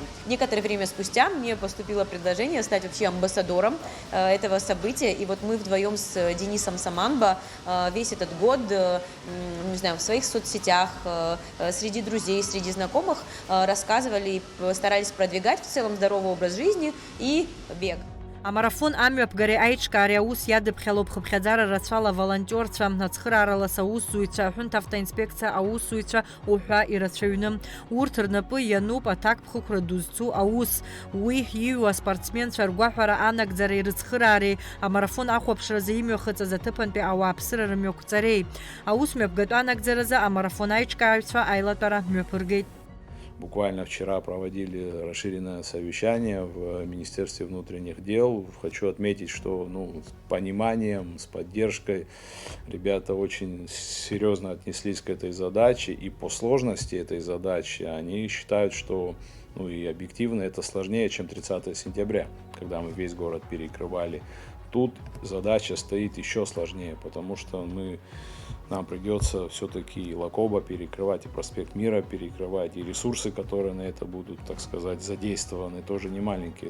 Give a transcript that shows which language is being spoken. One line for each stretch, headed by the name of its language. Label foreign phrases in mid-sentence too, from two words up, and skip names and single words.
Russian: Некоторое время спустя мне поступило предложение стать вообще амбассадором этого события, и вот мы вдвоем с Денисом Саманбо весь этот год, не знаю, в своих соцсетях, среди друзей, среди знакомых рассказывали и старались продвигать в целом здоровый образ жизни и бег.
Abkhazian: Амарафон амҩаԥгареи аиҿкаареи аус иадыԥхьалоуп хыԥхьаӡара рацәала волонтерцәа, ацхырааралас аусзуҩцәа, аҳәынҭ автоинспекциа аусзуҩцәа уҳәа ирацәаҩны. Урҭ рнапы иануп аҭакԥхықәра ду зцу аус. Уи иҩуа спортсменцәа ргәаҳәара анагӡареи рыцхыраареи, амарафон ахәаԥшразы имҩахыҵыз аҭыԥантәи ауааԥсыра рымҩақәҵареи. Аус мҩаԥгатәы анагӡаразы амарафон аиҿкааҩцәа аилатәара мҩаԥыргеит.
Russian: Буквально вчера проводили расширенное совещание в Министерстве внутренних дел. Хочу отметить, что с пониманием, с поддержкой ребята очень серьезно отнеслись к этой задаче. И по сложности этой задачи они считают, что и объективно это сложнее, чем 30 сентября, когда мы весь город перекрывали Тут задача стоит еще сложнее, потому что нам придется все-таки и Лакоба перекрывать, и проспект Мира перекрывать, и ресурсы, которые на это будут, так сказать, задействованы, тоже не маленькие.